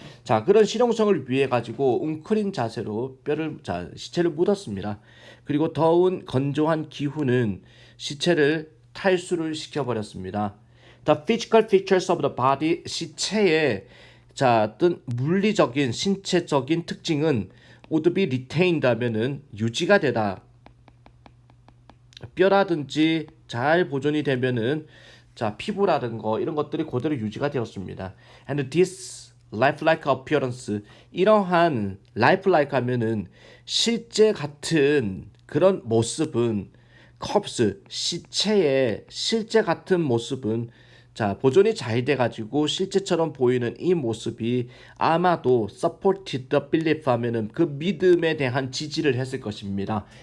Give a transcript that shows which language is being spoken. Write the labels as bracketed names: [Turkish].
[Korean] 자 그런 실용성을 위해 가지고 웅크린 자세로 시체를 묻었습니다. 그리고 더운 건조한 기후는 시체를 탈수를 시켜버렸습니다. [English] The physical features of the body [Korean] 시체의 어떤 물리적인 신체적인 특징은 [English] would be retained [Korean] 하면은 유지가 되다. 뼈라든지 잘 보존이 되면은 자 피부라든 거 이런 것들이 그대로 유지가 되었습니다. [English] And this lifelike appearance [Korean] 이러한 lifelike 하면은 실제 같은 그런 모습은 corpse 시체의 실제 같은 모습은 자 보존이 잘 돼가지고 실제처럼 보이는 이 모습이 아마도 [English] supported the belief [Korean] 하면은 그 믿음에 대한 지지를 했을 것입니다.